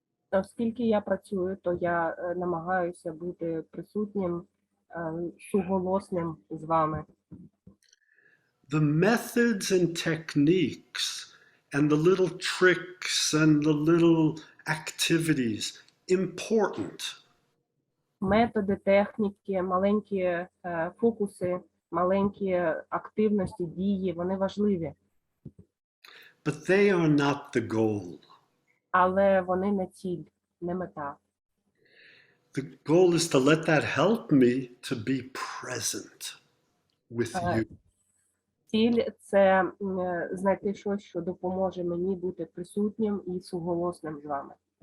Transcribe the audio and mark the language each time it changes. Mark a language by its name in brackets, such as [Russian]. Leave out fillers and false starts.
[Ukrainian] Оскільки я працюю, то я намагаюся бути присутнім, суголосним з вами. [English] The methods and techniques and the little tricks and the little activities important. [Ukrainian] Методи, техніки, маленькі фокуси, маленькі активності, дії, вони важливі. [English] But they are not the goal. [Ukrainian] Але вони не ціль, не мета. [English] The goal is to let that help me to be present with you. [Ukrainian] Ціль – це знайти щось, що допоможе мені бути присутнім і суголосним з вами.